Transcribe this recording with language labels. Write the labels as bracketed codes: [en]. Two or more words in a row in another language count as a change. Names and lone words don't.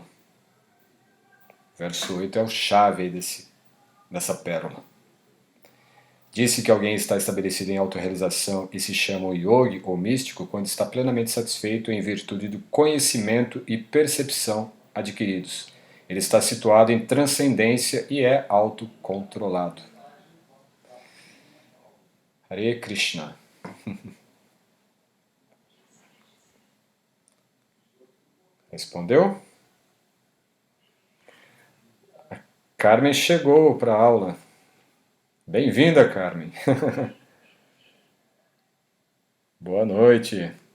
[pt] Verso 8 é o chave aí dessa pérola. Disse que alguém está estabelecido em autorrealização e se chama o yogi ou místico quando está plenamente satisfeito em virtude do conhecimento e percepção adquiridos. Ele está situado em transcendência e é autocontrolado. Hare Krishna. Respondeu? Carmen chegou para a aula. Bem-vinda, Carmen. Boa noite.